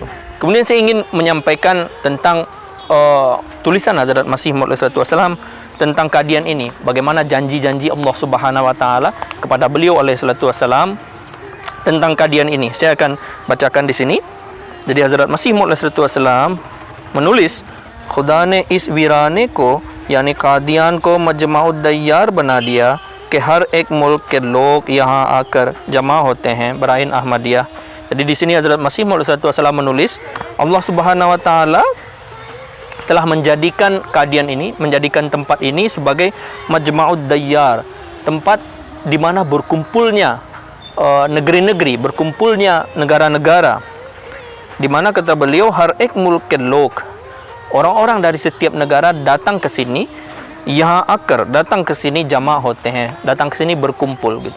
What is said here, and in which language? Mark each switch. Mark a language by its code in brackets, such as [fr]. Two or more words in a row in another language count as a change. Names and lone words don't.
[id] Kemudian saya ingin menyampaikan tentang tulisan Hazrat Masih Maud alaihissalam tentang Kadian ini, bagaimana janji-janji Allah [ar] سبحانه وتعالى [id] kepada beliau alaihissalam tentang Kadian ini. Saya akan bacakan di sini. Jadi Hazrat Masih Maud alaihissalam menulis, [ur] خدا نے اس ویرانے کو یعنی قادیان کو مجمع الدیار بنا دیا کہ ہر ایک ملک کے لوگ یہاں آ کر جمع ہوتے ہیں براہین احمدیہ. [id] Jadi di sini Hazrat Masih Maud alaihissalam menulis, Allah [ar] سبحانه وتعالى [id] telah menjadikan Kadian ini, menjadikan tempat ini sebagai [ar] مجمع الديار, [id] tempat di mana berkumpulnya negeri-negeri, berkumpulnya negara-negara, di mana kata beliau [ur] ہر ایک ملک کے لوگ, [id] orang-orang dari setiap negara datang ke sini, [ur] یہاں آ کر, [id] datang ke sini [ur] جمع ہوتے ہیں, [id] datang ke sini berkumpul gitu.